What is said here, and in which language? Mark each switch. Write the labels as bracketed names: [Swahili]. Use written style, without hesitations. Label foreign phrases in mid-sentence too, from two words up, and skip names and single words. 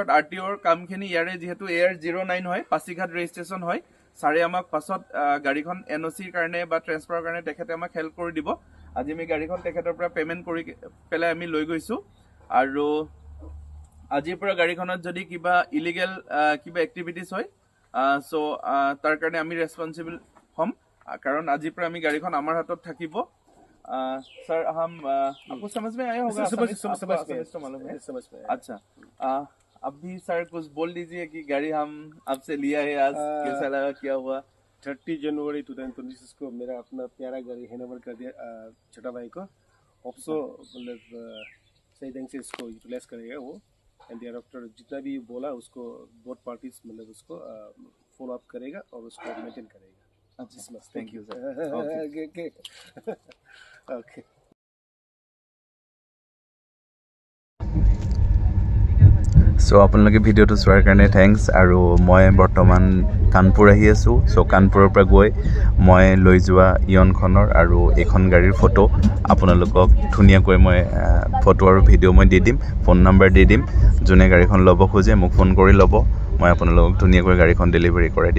[Assamese] RTOৰ কামখিনি ইয়াৰে যিহেতু AR09 হয় পাছিঘাট ৰেজিষ্ট্ৰেশ্যন হয় ছাৰে আমাক পাছত গাড়ীখন NOCৰ কাৰণে বা ট্ৰেন্সফাৰৰ কাৰণে তেখেতে আমাক হেল্প কৰি দিব আজি আমি গাড়ীখন তেখেতৰ পৰা পে'মেণ্ট কৰি পেলাই আমি লৈ গৈছোঁ আৰু আজিৰ পৰা গাড়ীখনত যদি কিবা ইলিগেল কিবা এক্টিভিটিছ হয় চ' তাৰ কাৰণে আমি ৰেছপন্সিবল হ'ম कारण আজিৰ পৰা আমি গাড়ীখন আমাৰ হাতত থাকিব [Hindi] सर हम आपको समझ में आया होगा मालूम है अच्छा अभी सर कुछ बोल दीजिए कि गाड़ी हम आपसे लिया है आज कैसा लगा क्या हुआ 30 जनवरी 2026 को मेरा अपना प्यारा गाड़ी हैंडओवर कर दिया छोटा भाई को ऑप्सो मतलब सही ढंग से इसको यूटिलाइज करेगा वो [English] and thereafter [Hindi] जितना भी बोला उसको [English] both parties [Hindi] मतलब उसको फॉलो अप करेगा और उसको मेंटेन करेगा अच्छा [English] thank you [Hindi] सर ओके [Assamese] सो আপোনালোকে ভিডিঅ'টো চোৱাৰ কাৰণে থ্যাংকস আৰু মই বৰ্তমান কানপুৰ আহি আছোঁ সো কানপুৰৰ পৰা গৈ মই লৈ যোৱা ইয়নখনৰ আৰু এখন গাড়ীৰ ফটো আপোনালোকক ধুনীয়াকৈ মই ফটো আৰু ভিডিঅ' মই দি দিম ফোন নম্বৰ দি দিম যোনে গাড়ীখন ল'ব খোজে মোক ফোন কৰি ল'ব মই আপোনালোকক ধুনীয়াকৈ গাড়ীখন ডেলিভাৰী কৰাই দিম